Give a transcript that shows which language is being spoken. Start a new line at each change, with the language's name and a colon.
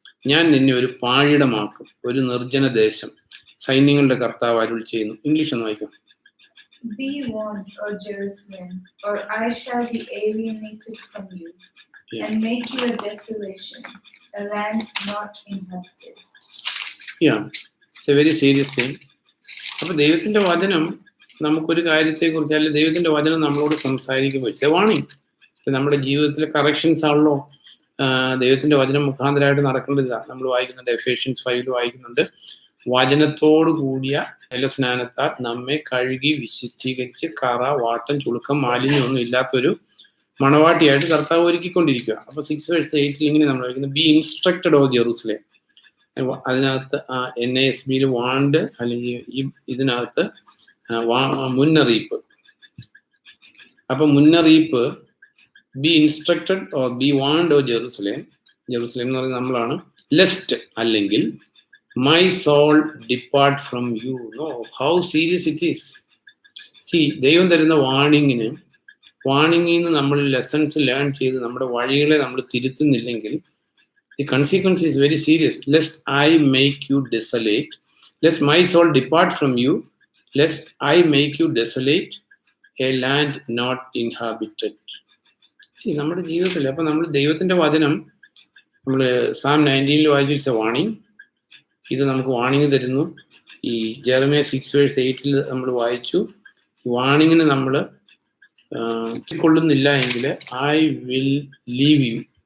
Malayalam: ഞാൻ നിന്നെ ഒരു പാഴിടമാക്കും, ഒരു നിർജ്ജന ദേശം. സൈന്യങ്ങളുടെ കർത്താവ് അരുൾ ചെയ്യുന്നു. ഇംഗ്ലീഷ് ഒന്ന് വായിക്കാം.
English: Be warned, O Jerusalem, or I shall be alienated from you, and make you a desolation, a land not inhabited. Yeah, it's a very serious thing.
Malayalam: അപ്പോൾ ദൈവത്തിന്റെ വചനം നമുക്കൊരു കാര്യത്തെക്കുറിച്ച്, അല്ലെങ്കിൽ ദൈവത്തിന്റെ വചനം നമ്മളോട് സംസാരിക്കുമ്പോൾ
English: It's a warning.
Malayalam: നമ്മുടെ ജീവിതത്തിലെ കറക്ഷൻസ് ആണല്ലോ ദൈവത്തിന്റെ വചനം മുഖാന്തരമായിട്ട് നടക്കേണ്ടതാണ്. നമ്മൾ വായിക്കുന്നുണ്ട്, എഫേഷ്യൻസ് 5 വായിക്കുന്നുണ്ട്, വചനത്തോടു കൂടിയ ജലസ്നാനത്താൽ നമ്മെ കഴുകി വിശുദ്ധീകരിച്ച് കറ, വാട്ടം, ചുളുക്കം, മാലിന്യമൊന്നും ഇല്ലാത്തൊരു മണവാട്ടിയായിട്ട് കർത്താവ് ഒരുക്കിക്കൊണ്ടിരിക്കുക. അപ്പൊ 6:8 ഇങ്ങനെ നമ്മൾ വായിക്കുന്നത്,
English: Be instructed O Jerusalem.
Malayalam: അതിനകത്ത് NASB വാണ്ട്, അല്ലെങ്കിൽ ഇതിനകത്ത് മുന്നറിയിപ്പ്. അപ്പൊ മുന്നറിയിപ്പ്,
English: be instructed or be warned O Jerusalem
Malayalam: എന്ന് പറയുന്നത് നമ്മളാണ്.
English: Lest, അല്ലെങ്കിൽ my soul depart from you. No, how serious it is.
Malayalam: See, ദൈവം തരുന്ന വാണിങ്ങിൽ നിന്ന് നമ്മൾ ലെസൺസ് ലേൺ ചെയ്ത് നമ്മുടെ വഴികളെ നമ്മൾ തിരുത്തുന്നില്ലെങ്കിൽ
English: the consequence is very serious. Lest I make you desolate, lest my soul depart from you, lest I make you desolate, a land not inhabited.
Malayalam: See, നമ്മുടെ ജീവിതത്തിൽ അപ്പൊ നമ്മൾ ദൈവത്തിന്റെ വചനം നമ്മൾ Psalm 19 വായിച്ചു,
English: It's a warning.
Malayalam: ഇത് നമുക്ക് വാണിംഗ് തരുന്നു. ഈ ജെറമിയ 6:8 നമ്മൾ വായിച്ചു, വാണിങ്ങിന് നമ്മൾ കൊള്ളുന്നില്ല എങ്കിൽ
English: I will leave you.